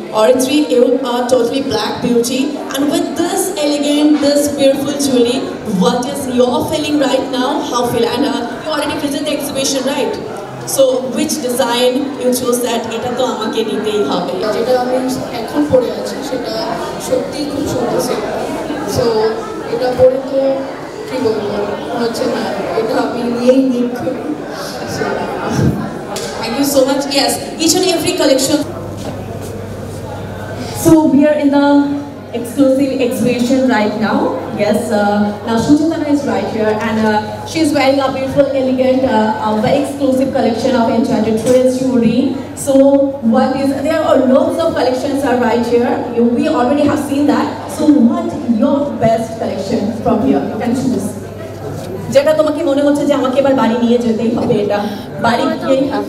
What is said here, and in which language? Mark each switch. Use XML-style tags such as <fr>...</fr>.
<en>Orithry, you are totally black beauty, and with this elegant, this beautiful jewelry, what is your feeling right now? How feel? And you already visited the exhibition, right? So which design you chose that</en> <bn>এটা তো আমাকে নিতেই হবে? যেটা আমি এখন পরে আছি সেটা সত্যিই খুব সুন্দর সেট। সো এটা পরে তো কি বলবো, হচ্ছে না, এটা আমি নিয়েই নিচ্ছি।</bn> <en>Thank you so much. Yes, each and every collection. So we are in the exclusive exhibition right now. Yes, now Sujatana is right here, and she's wearing a beautiful, elegant, very exclusive collection of enchanted trellis jewelry. So there are loads of collections are right here. We already have seen that. So what your best collection from here? You can choose.</en> <bn>যেটা তোমাকে মনে হচ্ছে যে আমাকে এবার বাড়ি নিয়ে যেতেই হবে, এটা বাড়ি গিয়ে।</bn>